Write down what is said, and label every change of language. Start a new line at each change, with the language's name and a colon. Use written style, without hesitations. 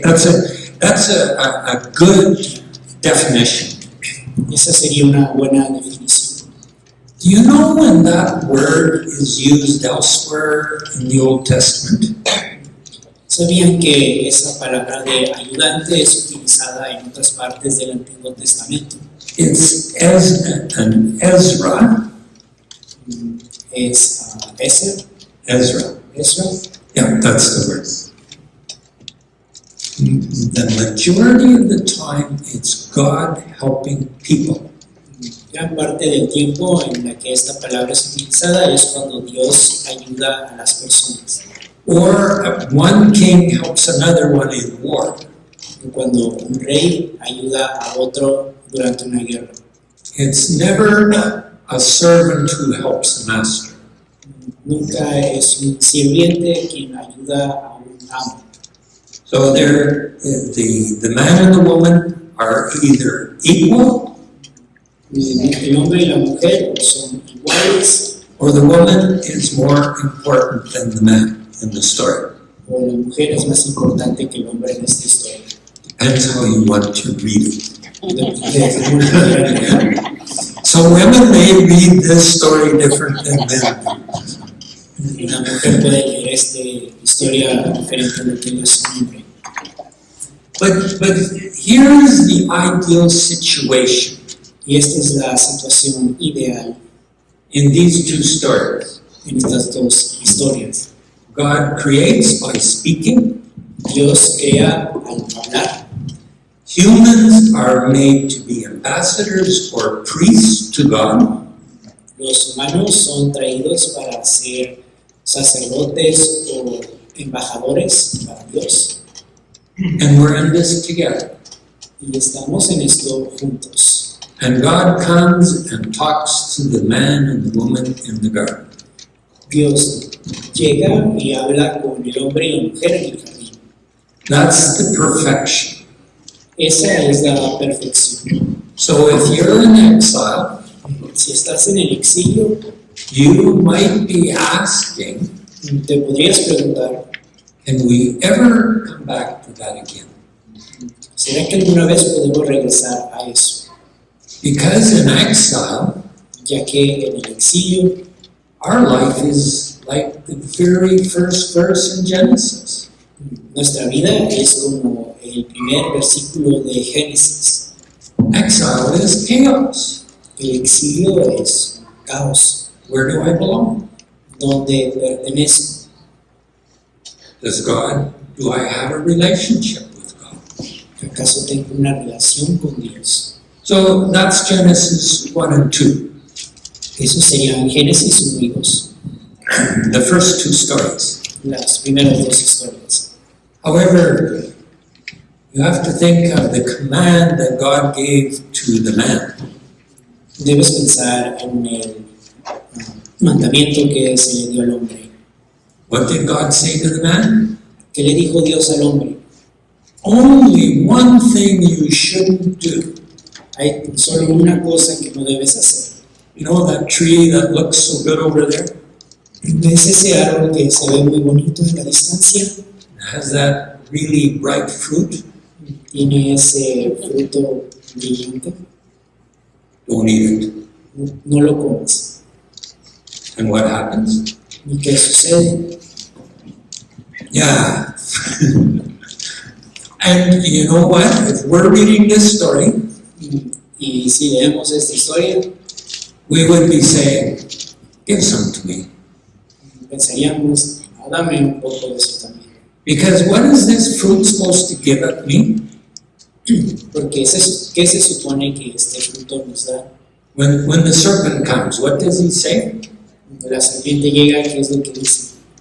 English: That's a good definition.
Spanish: Esa sería una buena definición.
English: Do you know when that word is used elsewhere in the Old Testament?
Spanish: ¿Sabían que esa palabra de ayudante es utilizada en otras partes del Antiguo Testamento?
English: It's Ezra.
Spanish: Es Ezra.
English: Ezra. Yeah, that's the word. The majority of the time, it's God helping people.
Spanish: Gran parte del tiempo en la que esta palabra es utilizada es cuando Dios ayuda a las personas.
English: Or one king helps another one in war.
Spanish: Cuando un rey ayuda a otro durante una guerra.
English: It's never a servant who helps a master.
Spanish: Nunca es un sirviente quien ayuda a un amo.
English: So the man and the woman are either equal,
Spanish: El hombre y la mujer son iguales,
English: or the woman is more important than the man in the story.
Spanish: o la mujer es más importante que el hombre en esta historia.
English: Depends how you want to read it.
Spanish: Depende de cómo lo quieran leer.
English: So women may read this story different than men.
Spanish: Una mujer puede leer esta historia diferente de lo que es un hombre.
English: But here is the ideal situation
Spanish: Y esta es la situación ideal
English: in these two stories.
Spanish: en estas dos historias.
English: God creates by speaking.
Spanish: Dios crea al hablar.
English: Humans are made to be ambassadors or priests to God.
Spanish: Los humanos son traídos para ser sacerdotes o embajadores para Dios.
English: And we're in this together.
Spanish: Y estamos en esto juntos.
English: And God comes and talks to the man and the woman in the garden.
Spanish: Dios llega y habla con el hombre y la mujer en el jardín.
English: That's the perfection.
Spanish: Esa es la perfección.
English: So if you're in exile,
Spanish: Si estás en el exilio,
English: you might be asking,
Spanish: te podrías preguntar,
English: can we ever come back to that again?
Spanish: ¿será que alguna vez podemos regresar a eso?
English: Because in exile,
Spanish: ya que en el exilio
English: our life is like the very first verse in Genesis.
Spanish: nuestra vida es como el primer versículo de Génesis.
English: Exile is chaos.
Spanish: El exilio es caos,
English: Where do I belong?
Spanish: donde pertenezco.
English: Do I have a relationship with God?
Spanish: ¿Acaso tengo una relación con Dios?
English: So that's Genesis 1 and 2,
Spanish: Eso sería Génesis 1 y 2,
English: the first two stories.
Spanish: las primeras dos historias.
English: However, you have to think of the command that God gave to the man.
Spanish: Debes pensar en el mandamiento que se le dio al hombre.
English: What did God say to the man?
Spanish: ¿Qué le dijo Dios al hombre?
English: Only one thing you shouldn't do.
Spanish: Hay solo una cosa que no debes hacer.
English: You know that tree that looks so good over there?
Spanish: ¿Ves ese árbol que se ve muy bonito en la distancia?
English: It has that really bright fruit.
Spanish: Tiene ese fruto brillante.
English: Don't eat it.
Spanish: No lo comes.
English: And what happens?
Spanish: ¿Y qué sucede?
English: Yeah. And you know what? If we're reading this story,
Spanish: Y si leemos esta historia,
English: we would be saying, give some to me.
Spanish: pensaríamos, dame un poco de eso también.
English: Because what is this fruit supposed to give at me?
Spanish: Porque ¿qué se supone que este fruto nos da?
English: When the serpent comes, what does he say?
Spanish: Cuando la serpiente llega, ¿qué es lo que dice?